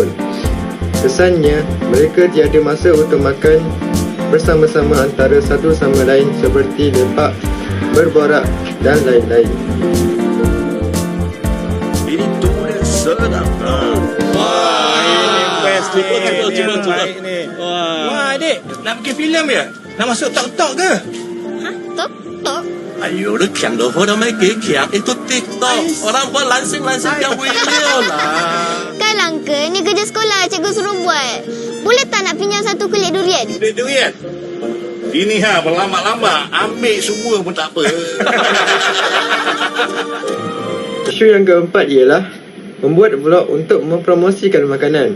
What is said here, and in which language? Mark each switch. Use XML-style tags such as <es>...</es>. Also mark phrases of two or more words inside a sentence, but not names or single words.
<ms>Kesannya, mereka tiada masa untuk makan bersama-sama antara satu sama lain seperti lepak, berborak dan lain-lain. Itu dia sedap. Wah, ini best ni. Cuba. Wah, adik, nak bikin filem ya? Nak masuk tok-tok ke? Ha? Tok?</ms> <zh>哎呦，你强到好到没几强 ？</zh> <ms>Itu TikTok. Orang buat lansing-lansing yang video lah. Kan Uncle, ni kerja sekolah cikgu suruh buat. Boleh tak nak pinjam satu kulit durian? Durian. Ini berlama-lama ambil semua pun tak apa. Isu yang keempat ialah membuat vlog untuk mempromosikan makanan.</ms>